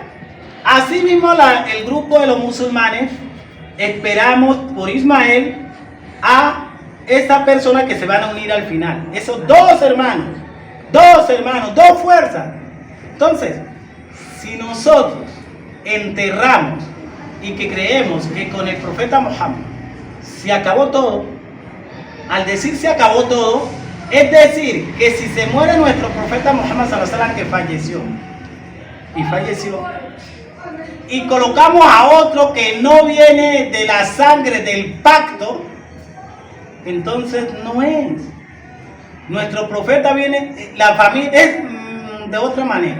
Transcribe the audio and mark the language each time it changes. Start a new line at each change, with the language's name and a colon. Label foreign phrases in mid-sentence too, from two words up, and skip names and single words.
Spanish: Asimismo el grupo de los musulmanes esperamos por Ismael a esa persona que se van a unir al final, esos dos hermanos, dos fuerzas. Entonces, si nosotros enterramos y que creemos que con el profeta Muhammad se acabó todo, al decir se acabó todo, es decir, que si se muere nuestro profeta Muhammad
Arabic: صلى الله عليه وسلم,
Spanish: que falleció, y colocamos a otro que no viene de la sangre del pacto, entonces no es. Nuestro profeta viene, la familia es de otra manera.